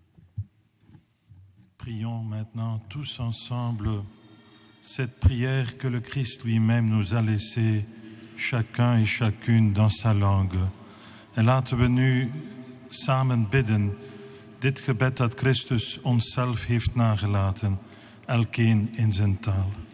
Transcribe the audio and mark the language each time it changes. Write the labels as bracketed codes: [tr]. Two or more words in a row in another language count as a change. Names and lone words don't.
[fr] Prions maintenant tous ensemble cette prière que le Christ lui-même nous a laissée, chacun et chacune dans sa langue. [nl] En laten we nu samen bidden, dit gebed dat Christus onszelf heeft nagelaten, elkeen in zijn taal.